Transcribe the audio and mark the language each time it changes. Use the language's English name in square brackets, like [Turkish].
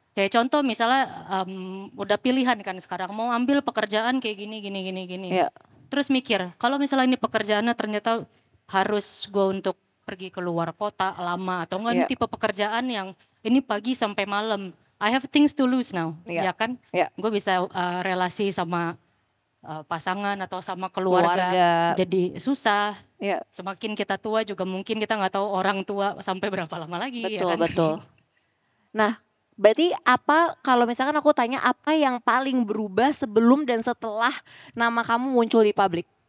[Indonesian] Kayak contoh misalnya udah pilihan kan sekarang mau ambil pekerjaan kayak gini. Iya. Terus mikir, kalau misalnya ini pekerjaannya ternyata harus gue untuk pergi keluar kota lama atau enggak ini tipe pekerjaan yang ini pagi sampai malam. [English] I have things to lose now, [Indonesian] ya kan? Gue bisa relasi sama pasangan atau sama keluarga jadi susah. Semakin kita tua juga mungkin kita nggak tahu orang tua sampai berapa lama lagi. Betul, ya kan? betul. Nah, berarti apa kalau misalkan aku tanya apa yang paling berubah sebelum dan setelah nama kamu muncul di publik?